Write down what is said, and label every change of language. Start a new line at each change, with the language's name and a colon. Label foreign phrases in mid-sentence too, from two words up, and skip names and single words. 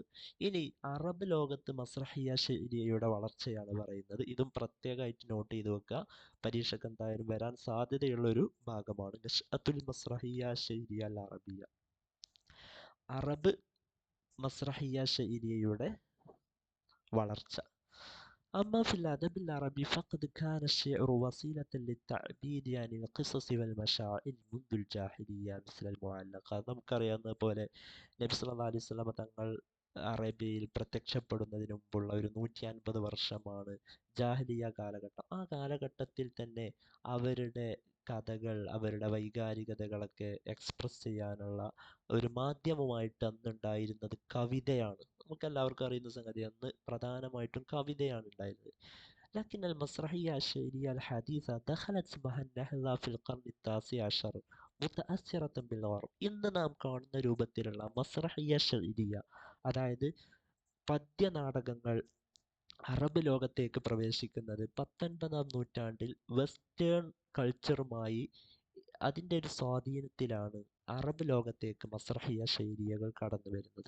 Malayalam: ഇനി അറബ് ലോകത്ത്
Arabic: مسرحية شعرية
Malayalam: വളർച്ചയാണ് പറയുന്നത്. ഇതും പ്രത്യേകമായിട്ട് നോട്ട് ചെയ്ത് വെക്കുക, പരീക്ഷയ്ക്ക് എന്തായാലും വരാൻ സാധ്യതയുള്ളൊരു ഭാഗമാണ്.
Arabic: نشأة المسرحية الشعرية العربية,
Malayalam: അറബ് മസ്റഹിയ ശൈലിയുടെ വളർച്ച.
Arabic: أما في الأدب العربي فقد كان الشعر وسيلة للتعبير عن القصص والمشاعر منذ الجاهلية مثل المعلقات.
Malayalam: നമുക്കറിയാവുന്ന പോലെ നബി
Arabic: صلى الله عليه وسلم
Malayalam: തങ്ങൾ അറേബ്യയിൽ പ്രത്യക്ഷപ്പെടുന്നതിന് മുമ്പുള്ള ഒരു 150 വർഷമാണ് ജാഹിലിയ കാലഘട്ടം. ആ കാലഘട്ടത്തിൽ തന്നെ അവരുടെ കഥകൾ, അവരുടെ വൈകാരികതകളൊക്കെ എക്സ്പ്രസ് ചെയ്യാനുള്ള ഒരു മാധ്യമമായിട്ട് അന്നുണ്ടായിരുന്നത് കവിതയാണ്. നമുക്കെല്ലാവർക്കും അറിയുന്ന സംഗതി, അന്ന് പ്രധാനമായിട്ടും കവിതയാണ് ഉണ്ടായിരുന്നത്.
Arabic: لكن المسرحية الشعرية الحديثة دخلت مع النهضة في القرن التاسع عشر متأثرة بالغرب.
Malayalam: ഇന്ന് നാം കാണുന്ന രൂപത്തിലുള്ള
Arabic: مسرحية شعرية,
Malayalam: അതായത് പദ്യനാടകങ്ങൾ അറബ് ലോകത്തേക്ക് പ്രവേശിക്കുന്നത് 19-ാം നൂറ്റാണ്ടിൽ
English: western culture
Malayalam: അതിൻ്റെ ഒരു സ്വാധീനത്തിലാണ് അറബ് ലോകത്തേക്ക് മസ്റഹിയ്യ ശൈലികൾ കടന്നു വരുന്നത്.